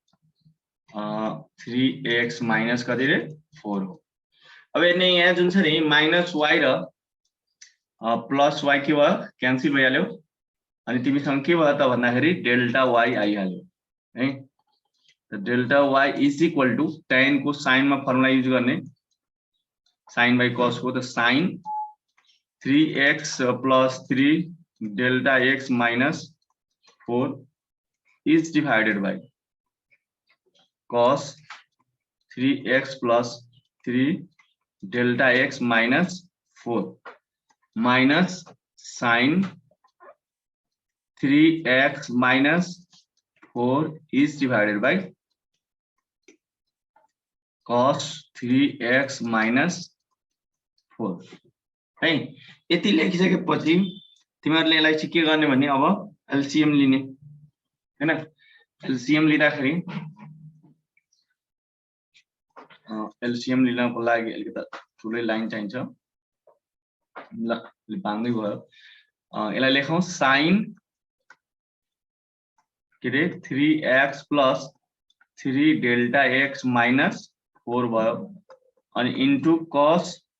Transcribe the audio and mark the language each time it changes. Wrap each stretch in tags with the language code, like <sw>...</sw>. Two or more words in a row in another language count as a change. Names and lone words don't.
<ne>3x माइनस कति रे 4 हो अब हेर्ने यहाँ जुन छ नि माइनस y र प्लस y के भयो क्यान्सल भइहाल्यो अनि तिमीसँग के भयो त भन्दाखेरि डेल्टा y आइहाल्यो है</ne> <en>delta y is equal to tan</en> <ne>को साइन मा</ne> <en>formula use</en> <ne>गर्ने</ne> <en>sin by cos</en> <ne>को त</ne> <en>sin 3x plus 3 delta x minus 4 is divided by cos 3x plus 3 delta x minus 4 minus sin 3x minus 4 is divided by cos 3x minus 4</en> <ne>है यति लेखिसकेपछि तिमीहरुले यसलाई चाहिँ के गर्ने भने अब एलसीएम लिने हैन एलसीएम लिँदाखेरि एलसीएम लिनको लागि अलिकति ठुलै लाइन चाहिन्छ ल बाङ्गै भयो यसलाई लेखौं sin के रे</ne> <en>3x plus 3 delta x minus 4</en> <ne>भयो अनि</ne> <en>into cos</en>